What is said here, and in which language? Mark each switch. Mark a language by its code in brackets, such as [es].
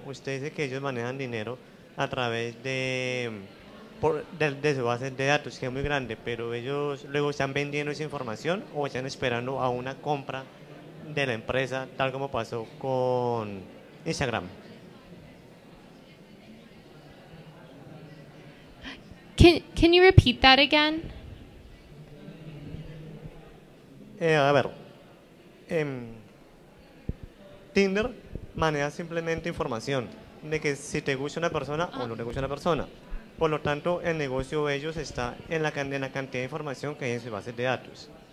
[es] Usted dice que ellos manejan dinero a través de su base de datos, que es muy grande, pero ellos luego están vendiendo esa información o están esperando a una compra de la empresa, tal como pasó con Instagram. [en] Can you repeat that again? [es] A ver, Tinder maneja simplemente información de que si te gusta una persona o no te gusta una persona. Por lo tanto, el negocio de ellos está en la cantidad de información que hay en sus bases de datos.